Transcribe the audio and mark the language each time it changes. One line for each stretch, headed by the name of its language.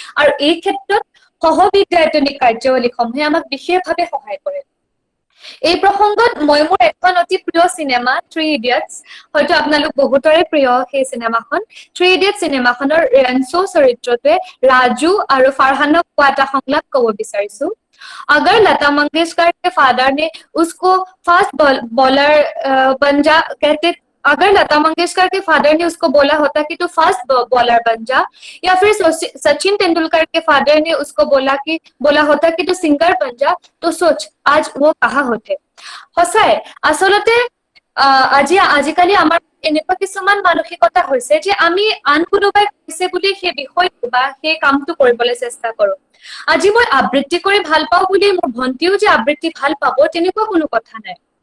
Assamese: আৰু এই ক্ষেত্ৰত সহ-বিদ্যায়তনিক কাৰ্যাৱলীসমূহে আমাক বিশেষভাৱে সহায় কৰে। এই প্ৰসংগত মই মোৰ এখন অতি প্ৰিয় চিনেমা থ্ৰী ইডিয়টছ, হয়তো আপোনালোক বহুতৰে প্ৰিয় সেই চিনেমাখন, থ্ৰী ইডিয়টছ চিনেমাখনৰ ৰেঞ্চো চৰিত্ৰটোৱে ৰাজু আৰু ফাৰহানক কোৱা এটা সংলাপ ক'ব বিচাৰিছো।
Hindi: अगर लता मंगेशकर के फादर ने उसको फास्ट बॉलर बन जा कहते, अगर लता मंगेशकर के फादर ने उसको बोला होता कि तू फास्ट बॉलर बन जा, या फिर सचिन तेंदुलकर के फादर ने उसको बोला होता कि तू सिंगर बन जा, तो सोच आज वो कहाँ होते।
Assamese: সঁচাই আচলতে আজিকালি আমাৰ এনেকুৱা কিছুমান মানসিকতা হৈছে যে আমি আন কোনোবাই কৈছে বুলি সেই বিষয়টো বা সেই কামটো কৰিবলৈ চেষ্টা কৰো। আজি মই আবৃত্তি কৰি ভাল পাওঁ বুলি মোৰ ভন্টিও যে আবৃত্তি ভাল পাব তেনেকুৱা কোনো কথা নাই।